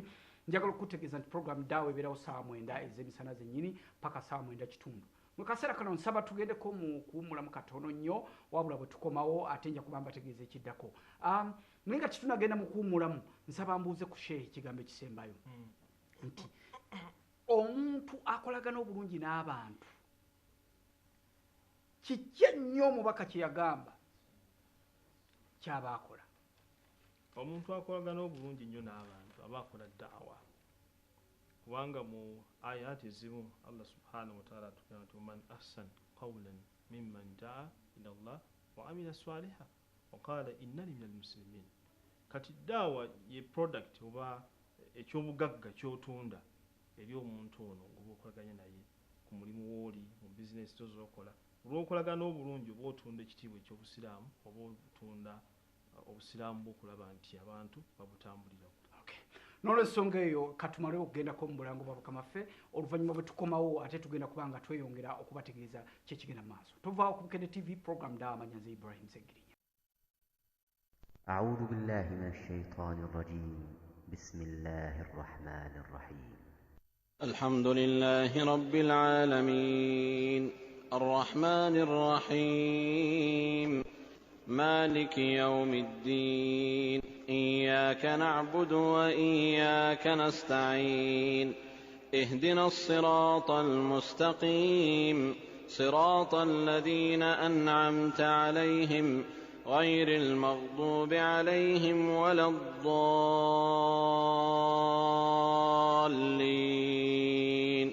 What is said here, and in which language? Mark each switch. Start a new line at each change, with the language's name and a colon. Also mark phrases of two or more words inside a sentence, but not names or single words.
Ganda: njagala okutegeeza nti program daawe ebeerawo ssaawa 9 ez'emisana zennyini paka ssaawa 9 kitundu mu kaseera kano nsaba tugendeko mu kuwummulamu katono nnyo wabula bwe tukomawo ate nja kuba mbategeeza ekiddako naye nga kitunagenda mu kuwummulamu nsaba mbuuze ku sheehi ekigambo ekisembayo nti omuntu akolagana obulungi n'abantu kiki ennyo omubaka kye yagamba kyaba akola omuntu akolagana obulungi nnyo n'abantu aba akola ddaawa kubanga mu ayati ezimu
Arabic: الله سبحانه وتعالى
Ganda: atugamba nti
Arabic: من أحسن قولا ممن دعا إلى الله وعمل صالحا وقال إنني من المسلمين
Ganda: kati ddaawa ye product oba ekyobugagga kyotunda eri omuntu ono ngoba okolaganya naye ku mulimu wooli mu bizinesi tozokola olw'okolagana obulungi oba otunda ekitiibwa eky'obusiraamu oba otunda obusiraamu bw'okulaba nti abantu babutambulirawo n'olwensonga eyo katumale okugendako mu bulango bwa Bukamaffe oluvannyuma bwe tukomawo ate tugenda kuba nga tweyongera okubategeeza kyekigenda mu maaso tuvaawo ku Bukedde TV program Manyanzi Ibrahim Seggirinya
Arabic: أعوذ بالله من الشيطان الرجيم بسم الله الرحمن الرحيم الحمد لله رب العالمين الرحمن الرحيم مالك يوم الدين إياك نعبد وإياك نستعين اهدنا الصراط المستقيم صراط الذين أنعمت عليهم غير المغضوب عليهم ولا الضالين